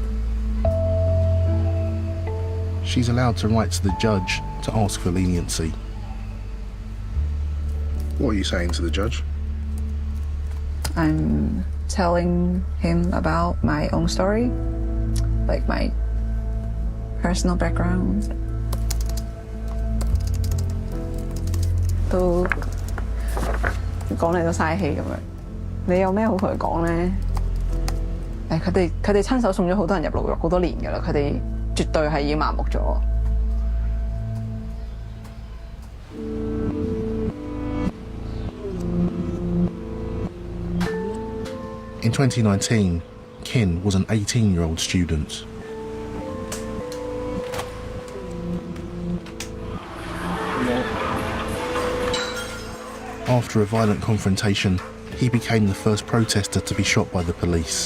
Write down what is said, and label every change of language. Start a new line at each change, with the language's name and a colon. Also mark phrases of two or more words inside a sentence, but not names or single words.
English: She's allowed to write to the judge to ask for leniency. What are you saying to the judge? I'm telling him about my own story, like my personal background.
Cantonese: 都講嚟都嘥氣咁樣，你有咩好同佢講咧？佢哋親手送咗好多人入牢獄好多年㗎啦，佢哋絕對係已經麻木咗。
English: In 2019, Kin was an 18-year-old student. After a violent confrontation, he became the first protester to be shot by the police.